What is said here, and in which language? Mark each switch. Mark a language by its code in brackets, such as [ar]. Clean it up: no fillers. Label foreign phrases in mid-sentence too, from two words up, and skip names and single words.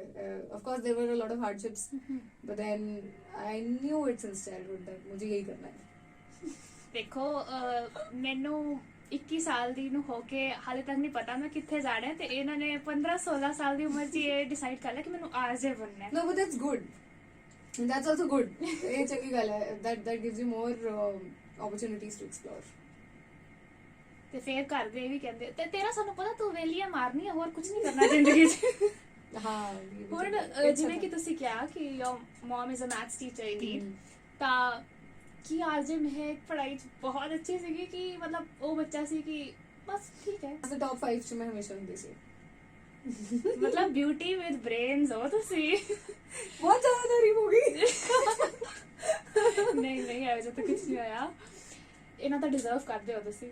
[en] Of course there were a lot of hardships, but then I knew it since childhood that [hi] मुझे यही करना है. [pa] ਦੇਖੋ ਮੈਨੂੰ 21 ਸਾਲ ਦੀ ਨੂੰ ਹੋ ਕੇ ਹਾਲੇ ਤੱਕ ਨਹੀਂ ਪਤਾ ਮੈਂ ਕਿੱਥੇ ਜਾਣਾ ਹੈ ਤੇ ਇਹਨਾਂ ਨੇ 15-16 ਸਾਲ ਦੀ ਉਮਰ 'ਚ ਇਹ ਡਿਸਾਈਡ ਕਰ ਲਿਆ ਕਿ ਮੈਨੂੰ ਆਰਜੇ ਬਣਨਾ ਹੈ. [en] No, but that's good. That's also good. [pa] ਇਹ ਚੰਗੀ ਗੱਲ ਹੈ. [en] That gives you more opportunities to explore. [pa] ਤੇ ਫੇਰ ਘਰ ਦੇ ਵੀ ਕਹਿੰਦੇ ਤੇ ਤੇਰਾ ਸਾਨੂੰ ਪਤਾ ਤੂੰ ਵੇਲੀਆਂ ਮਾਰਨੀ ਹੈ, ਹੋਰ ਕੁਝ ਨਹੀਂ ਕਰਨਾ ਜ਼ਿੰਦਗੀ 'ਚ. ਹਾਂ ਹੁਣ ਜਿਵੇਂ ਕਿ ਤੁਸੀਂ ਕਿਹਾ ਕਿ [en] your mom is a maths teacher indeed, [pa] ਤਾਂ ਕੀ ਆਰਜੇ ਮਹਿਕ ਪੜ੍ਹਾਈ 'ਚ ਬਹੁਤ ਅੱਛੀ ਸੀਗੀ ਕਿ ਮਤਲਬ ਉਹ ਬੱਚਾ ਸੀ ਕਿ ਬਸ ਠੀਕ ਹੈ top 5 'ਚ ਮੈਂ ਹਮੇਸ਼ਾ ਹੁੰਦੀ ਸੀ. ਮਤਲਬ [en] beauty with brains [pa] ਹੋ ਤੁਸੀਂ? ਬਹੁਤ ਜ਼ਿਆਦਾ ਤਾਰੀਫ ਹੋ ਗਈ. ਨਹੀਂ ਇਹੋ ਜਿਹਾ ਤਾਂ ਕੁਝ ਨਹੀਂ ਹੋਇਆ, ਇਹਨਾਂ ਤਾਂ ਡਿਜ਼ਰਵ ਕਰਦੇ ਹੋ ਤੁਸੀਂ.